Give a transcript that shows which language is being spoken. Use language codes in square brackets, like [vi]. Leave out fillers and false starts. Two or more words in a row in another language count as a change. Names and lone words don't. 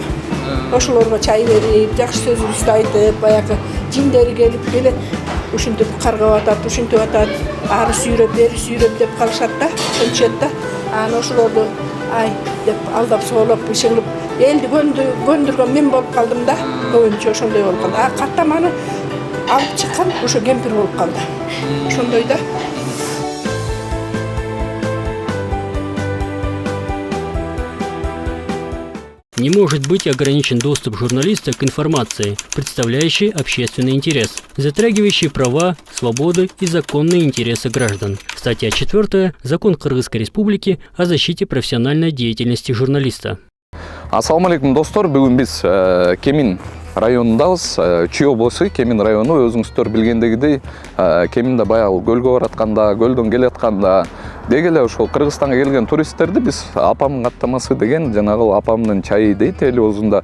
[ky] Ошолорго чай берип, жакшы сөзүбүздү айтып, баягы жиндери келип ушинтип каргап атат, ушинтип атат, ары сүйрөп, бери сүйрөп деп калышат да, өнчөт да. Анан ошолорду ай деп алдап соолоп, ишиңип элди көндүргөн мен болуп калдым да. Көбүнчө ошондой болуп калды. Каттаманы алып чыккан ошо кемпир болуп калды. Ошондой да. [ru] Не может быть ограничен доступ журналиста к информации, представляющей общественный интерес, затрагивающей права, свободы и законные интересы граждан. Статья 4. Закон Кыргызской Республики о защите профессиональной деятельности журналиста. [ar] السلام عليكم, [ky] достор. Бүгүн биз Кемин районундабыз. Чүй облусу Кемин району, өзүңүздөр билгендегидей, Кеминде баягы көлгө баратканда, көлдөн келатканда деги эле ошол Кыргызстанга келген туристтерди биз апамдын каттамасы деген жанагы апамдын чайы дейт телевизионда.